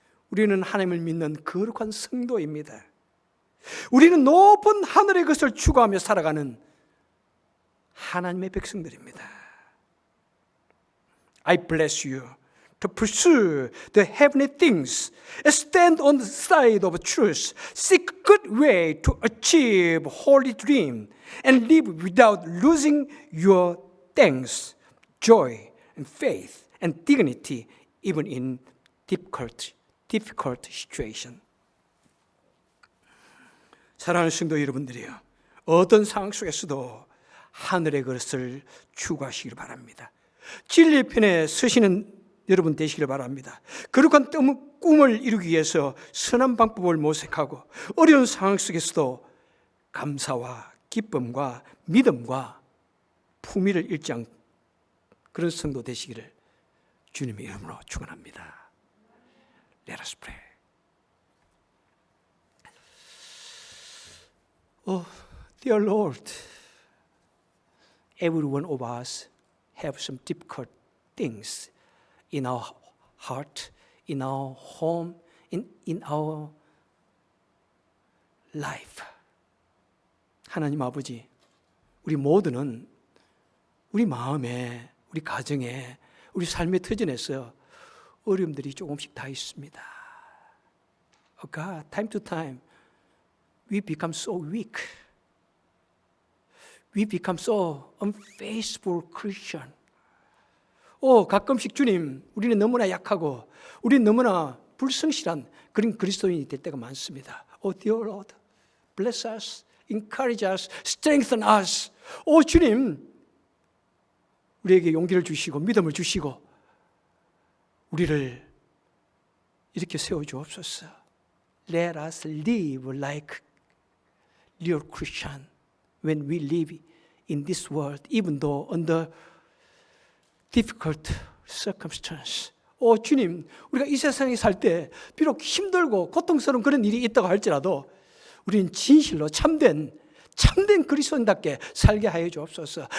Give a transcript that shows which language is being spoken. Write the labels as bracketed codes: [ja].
[ko] 우리는 하나님을 믿는 거룩한 성도입니다. 우리는 높은 하늘의 것을 추구하며 살아가는 하나님의 백성들입니다. [en] I bless you to pursue the heavenly things, stand on the side of truth, seek good way to achieve holy dream, and live without losing your thanks, joy, and faith, and dignity, even in difficult situation. [ko] 사랑하는 성도 여러분들이요, 어떤 상황 속에서도 하늘의 것을 추구하시길 바랍니다. 진리의 편에 서시는 여러분 되시길 바랍니다. 거룩한 꿈을 이루기 위해서 선한 방법을 모색하고 어려운 상황 속에서도 감사와 기쁨과 믿음과 품위를 잃지 않는 그런 성도 되시기를 주님의 이름으로 축원합니다. [en] Let us pray. Oh, dear Lord, every one of us have some difficult things in our heart, in our home, in our life. [ko] 하나님 아버지, 우리 모두는 우리 마음에, 우리 가정에, 우리 삶의 터전에서 어려움들이 조금씩 다 있습니다. [en] Oh God, time to time, we become so weak. We become so unfaithful Christian. [ko] 가끔씩 주님, 우리는 너무나 약하고 우리는 너무나 불성실한 그런 그리스도인이 될 때가 많습니다. [en] Oh dear Lord, bless us, encourage us, strengthen us. [ko] 주님, 우리에게 용기를 주시고 믿음을 주시고 우리를 이렇게 세워주옵소서. [en] Let us live like real Christian when we live in this world, even though under difficult circumstance. [ko] 주님, 우리가 이 세상에 살 때 비록 힘들고 고통스러운 그런 일이 있다고 할지라도 우리는 진실로 참된 그리스도인답게 살게 하여 주옵소서.